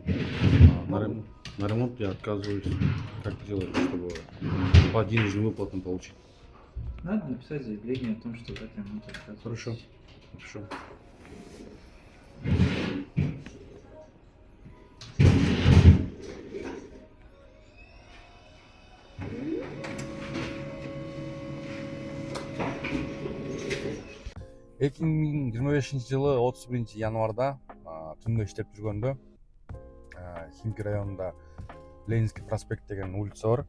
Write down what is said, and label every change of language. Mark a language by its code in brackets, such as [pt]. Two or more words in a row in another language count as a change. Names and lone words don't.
[ru] На ремонт я отказываюсь. Как делать, чтобы по денежным выплатам получить? Надо написать заявление о том, что от ремонта отказываетесь. Хорошо. Хорошо. [ky] Эки миң жыйырма бешинчи жылы 31 январда түндө иштеп жүргөндө Химки районунда Ленинский проспект деген улица бар.